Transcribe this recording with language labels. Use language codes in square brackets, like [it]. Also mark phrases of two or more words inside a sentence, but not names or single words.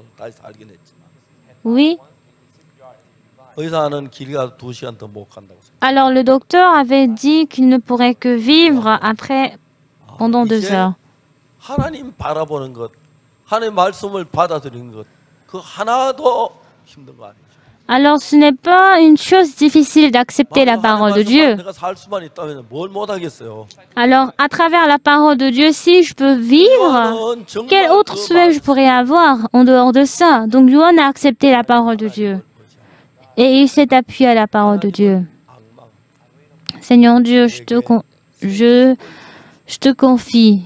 [fr] Oui. Alors le docteur avait dit qu'il ne pourrait que vivre après pendant 2 heures. [ko] 그 하나도 힘든 거 아니죠. [fr] Alors ce n'est pas une chose difficile d'accepter la parole de Dieu. [ko] 내가 살 수만 있다면 뭘 못하겠어요. [fr] Alors à travers la parole de Dieu, si je peux vivre, quel autre souhait je pourrais avoir en dehors de ça? Donc Yohan a accepté la parole de Dieu. Et il s'est appuyé à la parole de Dieu. Seigneur Dieu, je te confie.